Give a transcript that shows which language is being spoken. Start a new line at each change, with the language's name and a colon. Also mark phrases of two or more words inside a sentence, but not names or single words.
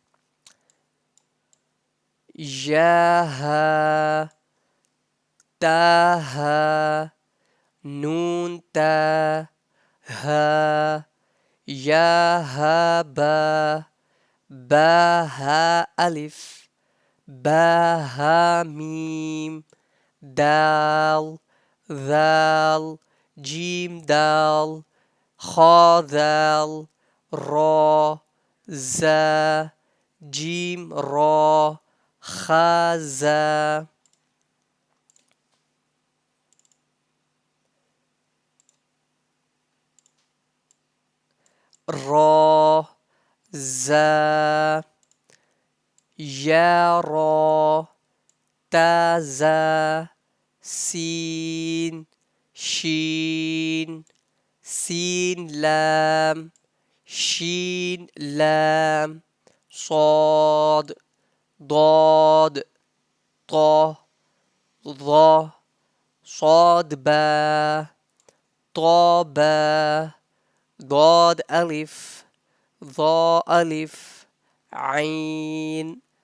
Arabic: يا، حا، تا، حا، نون، تا، حا, يا، حا، با، با، حا، ألف، با، حا, ميم، دال، ذال, جيم، دال، خا، دال، را، زا، جيم، را، خا، زا. را، زا، يا، را، تا، زا, سين، شين، سين، لام، شين, lam, صاد, ضاد, طا, ظا, صاد با, طا با, ضاد ألف, ظا ألف, عين,